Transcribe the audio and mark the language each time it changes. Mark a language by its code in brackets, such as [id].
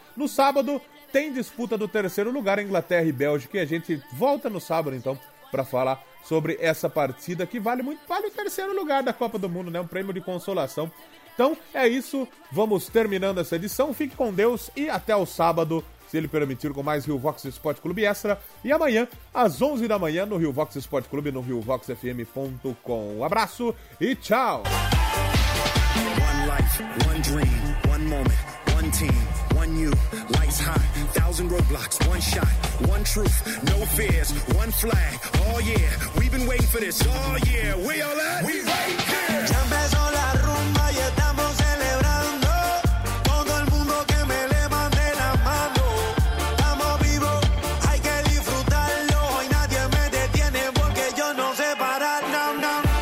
[pt] No sábado, tem disputa do terceiro lugar, Inglaterra e Bélgica, e a gente volta no sábado, então, para falar sobre essa partida, que vale muito, vale o terceiro lugar da Copa do Mundo, né? Um prêmio de consolação. Então, é isso, vamos terminando essa edição, fique com Deus, e até o sábado, se ele permitir, com mais Rio Vox Esporte Clube Extra, e amanhã, às 11 da manhã, no Rio Vox Esporte Clube, no riovoxfm.com. Um abraço e tchau! [en] One life, one dream, one moment, one team, one you, lights high, 1,000 roadblocks, one shot, one truth, no fears, one flag, oh yeah, we've been waiting for this, oh yeah, we all at, we right here! [es] Ya empezó la rumba y estamos celebrando, todo el mundo que me levante la mano, estamos vivos, hay que disfrutarlo, hoy nadie me detiene porque yo no sé parar, no, no.